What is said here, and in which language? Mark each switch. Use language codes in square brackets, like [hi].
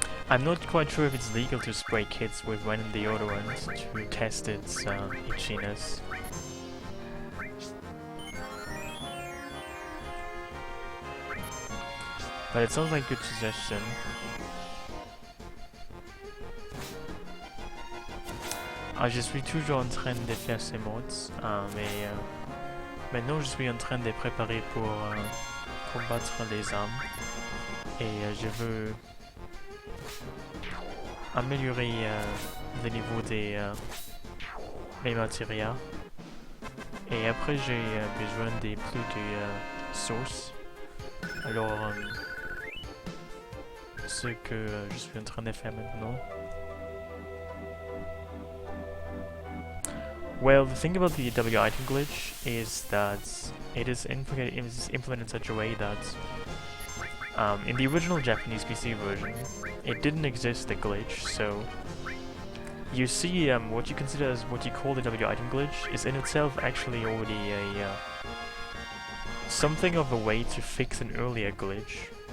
[en] I'm not quite sure if it's legal to spray kids with one of the deodorant to test its itchiness. But it sounds like a good suggestion. [fr] Je suis toujours en train de faire ces mods, mais maintenant je suis en train de préparer pour combattre les armes. Et je veux améliorer le niveau des mes matérias. Et après j'ai besoin de plus de sources. Alors ce que je suis en train de faire maintenant. [en] Well, the thing about the W item glitch is that it is implemented in such a way that in the original Japanese PC version, it didn't exist, the glitch, so you see what you consider as what you call the W item glitch is in itself actually already a something of a way to fix an earlier glitch.